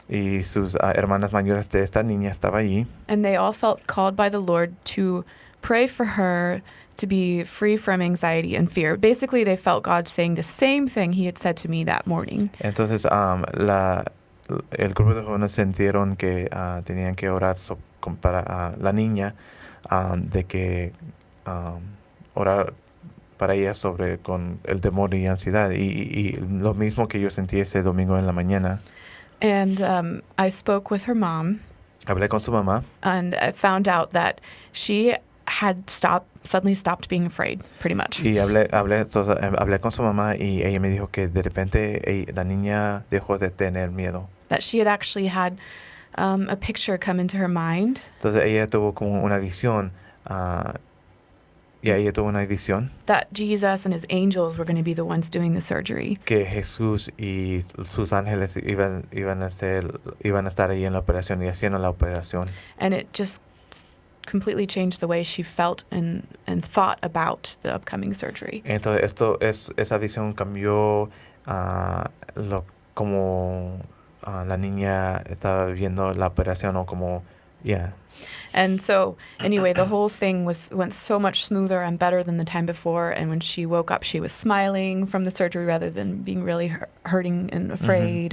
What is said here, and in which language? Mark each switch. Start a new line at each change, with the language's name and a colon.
Spanish: Y sus hermanas mayores de esta niña estaba allí.
English: And they all felt called by the Lord to pray for her to be free from anxiety and fear. Basically, they felt God saying the same thing he had said to me that morning.
Spanish: Entonces, el grupo de jóvenes sintieron que tenían que orar para la niña, de que orar para ella sobre con el temor y ansiedad, y lo mismo que yo sentí ese domingo en la mañana.
English: And I spoke with her mom.
Spanish: Hablé con su mamá.
English: And I found out that she had suddenly stopped being afraid, pretty much.
Spanish: Y hablé con su mamá y ella me dijo que de repente la niña dejó de tener miedo.
English: That she had actually had a picture come into her mind.
Spanish: Entonces ella tuvo como una visión. Ella tuvo una visión.
English: That Jesus and his angels were going to be the ones doing the surgery.
Spanish: Que Jesús y sus ángeles iban a estar ahí en la operación y haciendo la operación.
English: And it just completely changed the way she felt and thought about the upcoming surgery.
Spanish: Entonces esa visión cambió como la niña estaba viendo la operación o como
English: And so anyway, the whole thing went so much smoother and better than the time before. And when she woke up, she was smiling from the surgery rather than being really hurting and afraid.